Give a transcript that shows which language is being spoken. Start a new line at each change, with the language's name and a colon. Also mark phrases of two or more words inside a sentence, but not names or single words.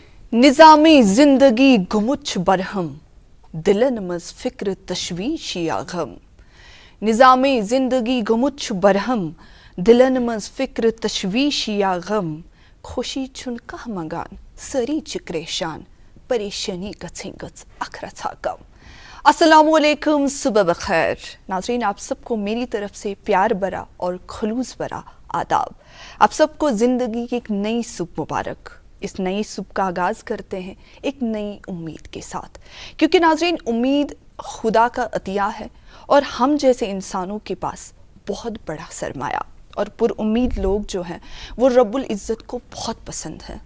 Kashmiri: निज़ामी ज़िंदगी गुमुच बरहम दिलन मज फिक्र तशवीशिया गम। निज़ामी ज़िंदगी गुमुच बरहम दिलन मज फिक्र तशवीशिया गम। खुशी चुन कह मगान सरी चिक्रेशान परेशानी गच अखरथा कम।
Urdu: السلام علیکم، صبح بخیر ناظرین، آپ سب کو میری طرف سے پیار بھرا اور خلوص بھرا آداب. آپ سب کو زندگی کی ایک نئی صبح مبارک. اس نئی صبح کا آغاز کرتے ہیں ایک نئی امید کے ساتھ، کیونکہ ناظرین امید خدا کا عطیہ ہے اور ہم جیسے انسانوں کے پاس بہت بڑا سرمایہ اور پرامید لوگ جو ہیں وہ رب العزت کو بہت پسند ہے.